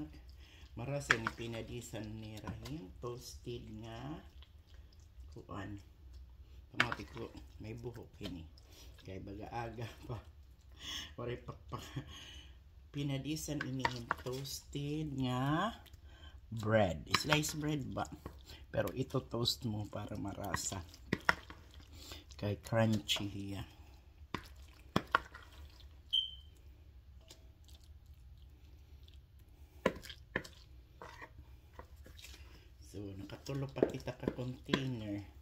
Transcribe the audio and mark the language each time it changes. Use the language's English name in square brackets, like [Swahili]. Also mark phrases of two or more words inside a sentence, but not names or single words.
[Waray] Marasa ni pinadisan ni Rahim toasted nga kuan. Pamati ko may buhok ini. Kay baga aga pa. Waray pa. Pinadisan ini toasted nga bread. [English] Slice bread ba? [Waray] Pero ito toast mo para marasa. Kay crunchy hiya. So, nakatulo pa kita ka container.